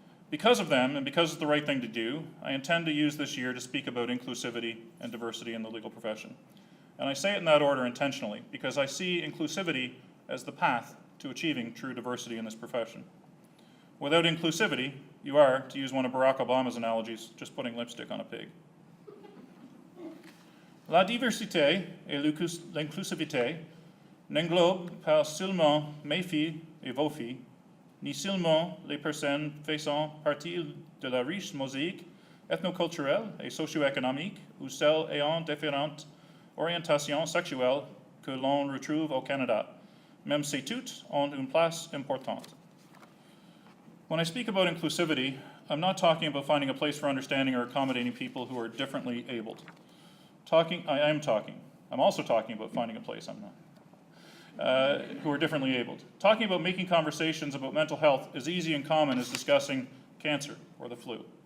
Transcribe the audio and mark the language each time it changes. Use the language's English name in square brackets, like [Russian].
[English] Because of them, and because it's the right thing to do, I intend to use this year to speak about inclusivity and diversity in the legal profession. And I say it in that order intentionally, because I see inclusivity as the path to achieving true diversity in this profession. Without inclusivity, you are, to use one of Barack Obama's analogies, just putting lipstick on a pig. [French] La diversité et l'inclusivité n'englobent pas seulement mes filles et vos filles, ni seulement les personnes faisant partie de la riche mosaïque ethnoculturelle et socio-économique ou celles ayant différentes orientations sexuelles que l'on retrouve au Canada, même si toutes ont une place importante. [English] When I speak about inclusivity, I'm not talking about finding a place for understanding or accommodating people who are differently abled. I'm also talking about finding a place, who are differently abled. Talking about making conversations about mental health is easy and common as discussing cancer or the flu.